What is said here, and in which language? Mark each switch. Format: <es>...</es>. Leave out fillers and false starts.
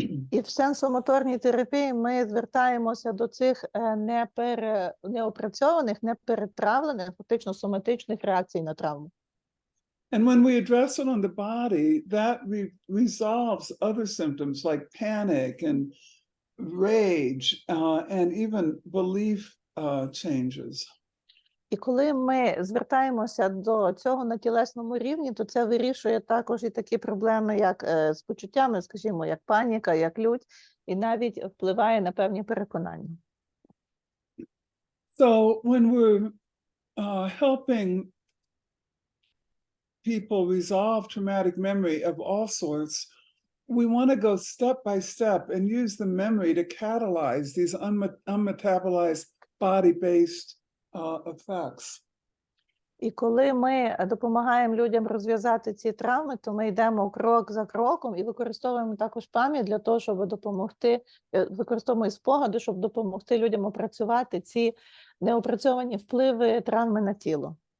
<uk>І в сенсомоторній терапії ми звертаємося до цих неопрацьованих, неперетравлених, фактично соматичних реакцій на травму.</uk> <en>And when we address it on the body, that resolves other symptoms like panic and rage and even belief changes.</en> <uk>І коли ми звертаємося до цього на тілесному рівні, то це вирішує також і такі проблеми, як з почуттями, скажімо, як паніка, як лють, і навіть впливає на певні переконання.</uk> <en>So when we're helping people resolve traumatic memory of all sorts, we want to go step by step and use the memory to catalyze these unmetabolized body-based effects.</en> <uk>І коли ми допомагаємо людям розв'язати ці травми, то ми йдемо крок за кроком і використовуємо також пам'ять для того, щоб допомогти, використовуємо спогади, щоб допомогти людям опрацювати ці неопрацьовані впливи травми на тіло.</uk>